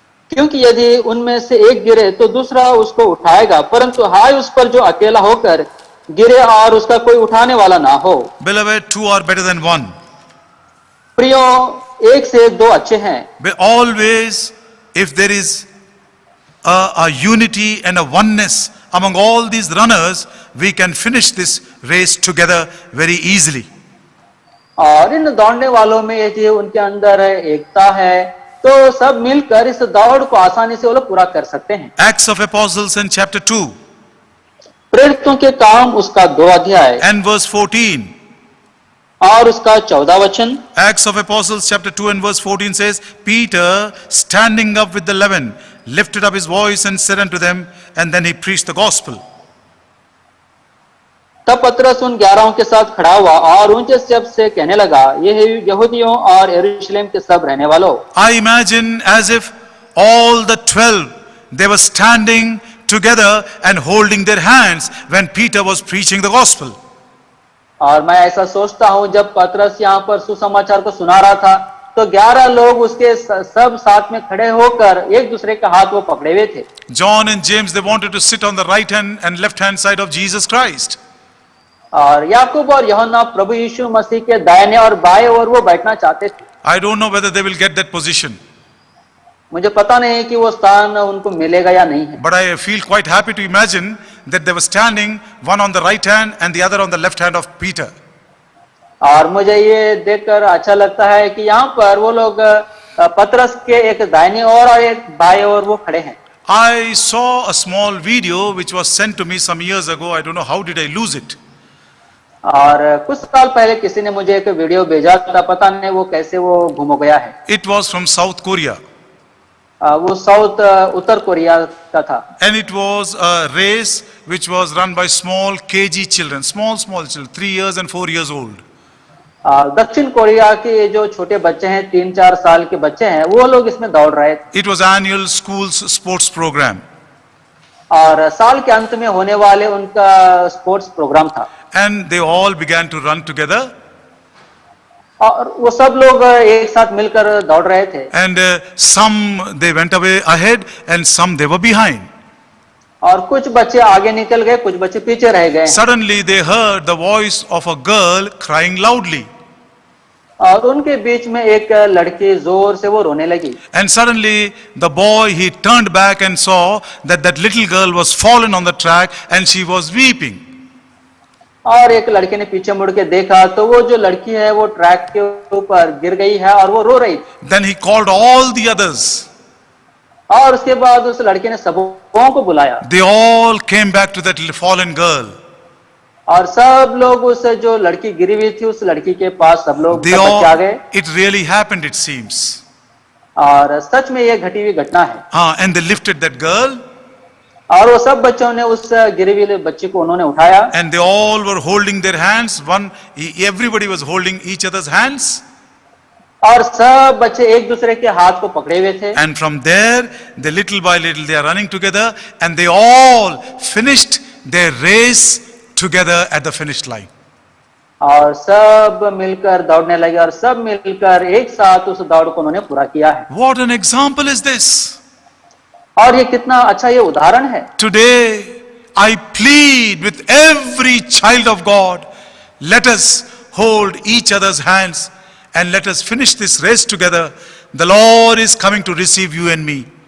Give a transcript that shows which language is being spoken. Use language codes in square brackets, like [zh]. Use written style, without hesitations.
[hi] क्योंकि यदि उनमें से एक गिरे तो दूसरा उसको उठाएगा, परंतु हाय उस पर जो अकेला होकर गिरे और उसका कोई उठाने वाला ना हो। [en] Beloved, 2 are better than 1. [hi] प्रियो 1 से 2 अच्छे हैं। [en] But always, if there is a unity and a oneness among all these runners, we can finish this race together very easily. [hi] और इन दौड़ने वालों में यदि उनके अंदर एकता है तो सब मिलकर इस दौड़ को आसानी से वो लोग पूरा कर सकते हैं। [en] Acts of Apostles in chapter 2 [hi] प्रेरितों के काम उसका 2 अध्याय [en] and verse 14. [hi] और उसका 14 वचन। [en] Acts of Apostles chapter 2 and verse 14 says, Peter standing up with the 11 lifted up his voice and said unto them, and then he preached the gospel. [hi] तब पतरस उन 11 के साथ खड़ा हुआ और ऊंचे शब्द से कहने लगा, ये यहूदियों और यरूशलेम के सब रहने वालों। [en] I imagine as if all the 12 they were standing together and holding their hands when Peter was preaching the gospel. [hi] और मैं ऐसा सोचता हूं जब पतरस यहाँ पर सुसमाचार को सुना रहा था तो 11 लोग उसके सब साथ में खड़े होकर एक दूसरे का हाथ वो पकड़े हुए थे। [en] John and James, they wanted to sit on the right hand and left hand side of Jesus Christ. [hi] और याकूब और यूहन्ना प्रभु यीशु मसीह के दाहिने और बाएं ओर वो बैठना चाहते थे। [en] I don't know whether they will get that position, [hi] मुझे पता नहीं कि वो स्थान उनको मिलेगा या नहीं है, [en] but I feel quite happy to imagine that they were standing one on the right hand and the other on the left hand of Peter. [hi] और मुझे ये देखकर अच्छा लगता है कि यहाँ पर वो लोग पतरस के एक दाहिनी ओर और एक बाएं ओर वो खड़े हैं। [en] I saw a small video which was sent to me some years ago. I don't know how did I lose it. [hi] और कुछ साल पहले किसी ने मुझे एक वीडियो भेजा था, पता नहीं वो कैसे वो गुम हो गया है। [en] It was from South Korea. [hi] वो उत्तर कोरिया का था। [en] And it was a race which was run by small KG children, small children, 3 years and 4 years old. [hi] दक्षिण कोरिया के जो छोटे बच्चे हैं, 3-4 साल के बच्चे हैं, वो लोग इसमें दौड़ रहे थे। [en] It was annual school's sports program. [hi] और साल के अंत में होने वाले उनका स्पोर्ट्स प्रोग्राम था। [en] And they all began to run together. [hi] और वो सब लोग एक साथ मिलकर दौड़ रहे थे [en] And some they went away ahead and some they were behind. [hi] और कुछ बच्चे आगे निकल गए, कुछ बच्चे पीछे रह गए [en] Suddenly they heard the voice of a girl crying loudly. [hi] और उनके बीच में एक लड़की जोर से वो रोने लगी [en] And suddenly the boy, he turned back and saw that that little girl was fallen on the track and she was weeping. [hi] और एक लड़के ने पीछे मुड़ के देखा तो वो जो लड़की है वो ट्रैक के ऊपर गिर गई है और वो रो रही थी। [en] Then he called all the others. [hi] और उसके बाद उस लड़के ने सबों को बुलाया [en] They all came back to that fallen girl. [hi] और सब लोग उस जो लड़की गिरी हुई थी उस लड़की के पास सब लोग [en] They [hi] सब बच्चे आ [en] all, [hi] गए [en] it really happened, it seems. [hi] और सच में ये घटी हुई घटना है [en] And they lifted that girl [hi] और वो सब बच्चों ने उस गिरी हुई बच्ची को उन्होंने उठाया [en] and they all were holding their hands. Everybody was holding each other's hands. [hi] और सब बच्चे एक दूसरे के हाथ को पकड़े हुए थे [en] And from there, they little by little, they are running together and they all finished their race together at the finish line. [hi] और सब मिलकर दौड़ने लगे और सब मिलकर एक साथ उस दौड़ को उन्होंने पूरा किया है [en] What an example is this? [hi] और ये कितना अच्छा ये उदाहरण है [en] Today, I plead with every child of God, let us hold each other's hands and let us finish this race together. The Lord is coming to receive you and me.